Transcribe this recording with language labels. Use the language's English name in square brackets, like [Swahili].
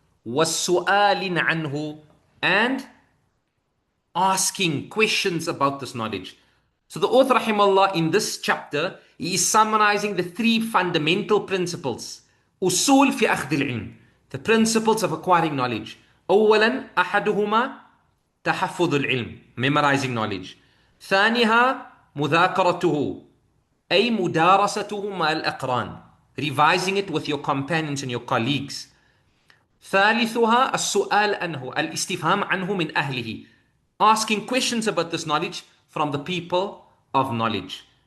[Arabic] والسؤال عنه, [English] and asking questions about this knowledge. So the author rahimahullah in this chapter, he is summarizing the three fundamental principles. [Arabic] أصول في أخذ العلم, [English] the principles of acquiring knowledge. [Arabic] أولا أحدهما تحفظ العلم, [English] memorizing knowledge. [Arabic] ثانيها مذاكرته, أي مدارسته مع الأقران, [English] revising it with your companions and your colleagues. [Arabic] ثالثها السؤال عنه, الاستفهام عنه من أهله, [English] asking questions about this knowledge from the people of knowledge.